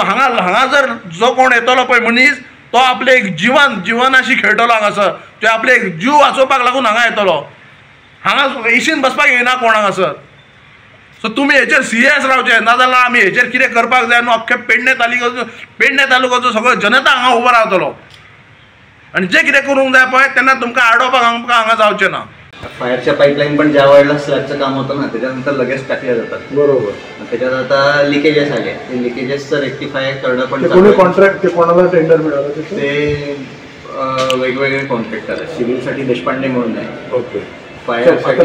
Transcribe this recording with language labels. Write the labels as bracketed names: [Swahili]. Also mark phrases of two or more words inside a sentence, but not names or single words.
[Konkani] हांगा जर जो कोण येतलो पळय मनीस तो आपले एक जिवनाशी खेळटलो हांगासर, तो आपले एक जीव वाचोवपाक लागून हांगा येतलो, हांगा इशीन बसपाक येना कोण हांगासर. सो तुमी हेचेर सिरियस रावचे, नाजाल्यार आमी हेचेर कितें करपाक जाय न्हू अख्खे पेडणे तालुक्याचो सगळो जनता हांगा उबो रावतलो आनी जे कितें करूंक जाय पळय तेन्ना तुमकां आडोवपाक हांगा जावचें ना. [Marathi] फायरच्या पाईपलाईन पण ज्या वेळेला स्लॅबचं काम होतं ना त्याच्यानंतर लगेच टाकल्या जातात. बरोबर. त्याच्यात आता लिकेजेस आले, ते लिकेजेसचं रेक्टिफाय करणं पण कॉन्ट्रॅक्ट कोणाला टेंडर मिळालं ते वेगवेगळे कॉन्ट्रॅक्टर आहेत. सिव्हिलसाठी देशपांडे म्हणून आहे. ओके. फायरसाठी